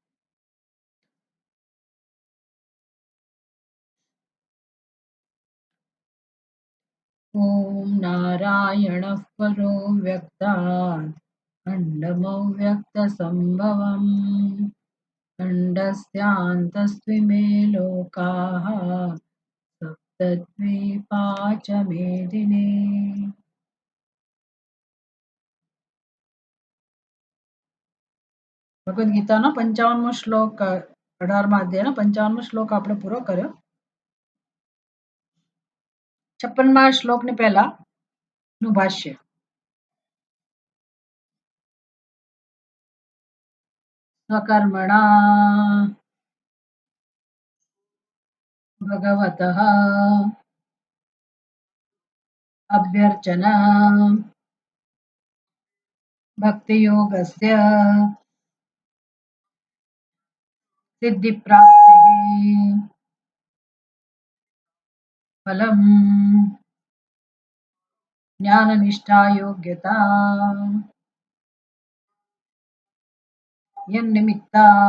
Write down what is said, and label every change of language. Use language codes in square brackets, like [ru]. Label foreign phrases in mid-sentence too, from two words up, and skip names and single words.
[sa] ॐ नारायणः परो व्यक्तात् खण्डमव्यक्तसम्भवम् खण्डस्यान्तस्त्विमे लोकाः सप्तद्वीपा च मेदिने। [gu] ભગવદ્ ગીતાનો 55મો શ્લોક 18મા અધ્યાયનો 55મો શ્લોક આપણે પૂરો કર્યો। 56મા શ્લોકની પહેલાનું ભાષ્ય। [sa] स्वकर्मणा भगवतः अभ्यर्चना भक्तियोगस्य सिद्धिप्राप्तिः फलम् ज्ञाननिष्ठा योग्यता यन्निमित्ता